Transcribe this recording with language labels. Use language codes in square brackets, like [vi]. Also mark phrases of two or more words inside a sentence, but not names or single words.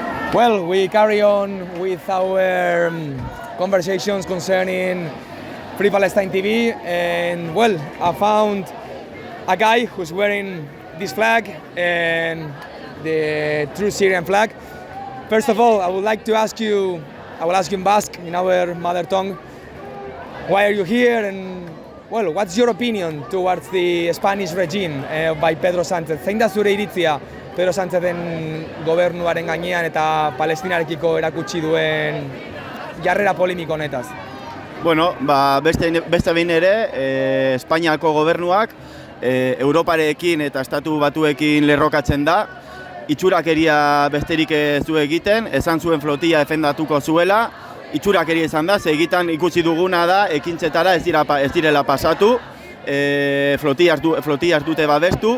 [en] Well, we carry on with our conversations concerning Free Palestine TV, and well, I found a guy who's wearing this flag and the true Syrian flag. First of all, I will ask you in Basque, in our mother tongue, why are you here, and well, what's your opinion towards the Spanish regime by Pedro Sánchez? [eu] Zein da zure iritzia Pedro Sánchezen gobernuaren gainean eta Palestinarekiko erakutsi duen jarrera polemiko honetaz? Bueno, beste behin ere, Espainiako gobernuak Europarekin eta Estatu Batuekin lerrokatzen da, itxurakeria besterik ez du egiten, esan zuen flotilla defendatuko zuela, itxurakeria izan da, egitan ikusi duguna da, ekintzetara ez direla pasatu, flotillaz dute babestu.